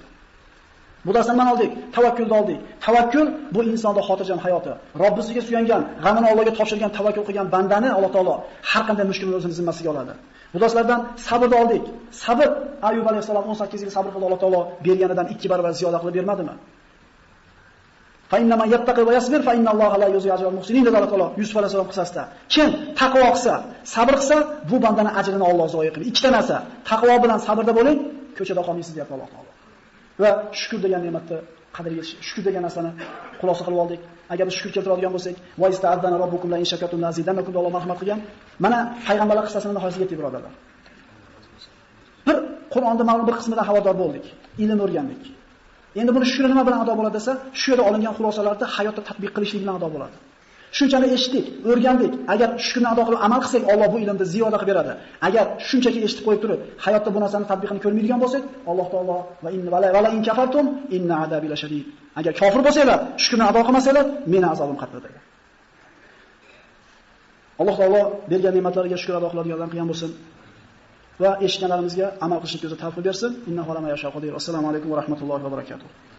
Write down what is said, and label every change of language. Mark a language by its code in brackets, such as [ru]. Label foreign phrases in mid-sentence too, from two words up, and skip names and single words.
[uz] Bu darsdan mana oldik, tavakkulni oldik. Tavakkul bu insonning xotirjam hayoti. Robbisiga suyangan, g'amini Allohga topshirgan, tavakkul qilgan bandani Alloh taolo har qanday mushkulni o'zining zimmasiga oladi. Bu darslardan sabrni oldik. Sabr Ayyub alayhisalom 18 yil sabr qildi, Alloh taolo berganidan 2 barobar ziyoda qilib bermadimi? [ar] فإن من يتق ويصبر فإن الله لا يضيع أجر المحسنين [uz] dedi Alloh taolo Yusuf alayhisalom qissasida. Kim taqvo qilsa, sabr qilsa, bu bandaning ajrini Alloh zoya qiladi. Ikkita narsa, taqvo bilan sabrda bo'ling, ko'chada qolmaysiz deyapti Alloh taolo. Va shukr degan ne'matni qadriga yetish, shukr degan narsani xulosa qilib oldik. Agar biz shukr keltiradigan bo'lsak, [ar] وإذ تأذن ربكم لئن شكرتم لأزيدنكم [uz] Alloh marhamat qilgan. Mana payg'ambarlar qissasining nihoyasiga yetdik birodarlar. Bir Qur'onda ma'lum bir qismidan xabardor bo'ldik, ilm o'rgandik. Endi buni shukr nima bilan ado bo'ladi desa, shu yerda olingan xulosalarni hayotda tatbiq qilishlik bilan ado bo'ladi. Shunchani eshitdik, o'rgandik. Agar shukrni ado qilib amal qilsak, Alloh bu ilmni ziyoda qilib beradi. Agar shunchaki eshitib qo'yib turib, hayotda bu narsani tatbiqini ko'rmaydigan bo'lsak, Alloh taolo [ar] وإنا ولئن كفرتم إن عذابي لشديد. [uz] Agar kofir bo'lsanglar, shukrni ado qilmasanglar, meni azobim qattiq dedi. Alloh taolo bergan ne'matlariga shukr ado qiladiganlardan qilgan bo'lsin va eshitganlarimizga amal qilishga o'zi tavfiq bersin. [ar] إنه على ما يشاء قدير. السلام عليكم ورحمة الله وبركاته.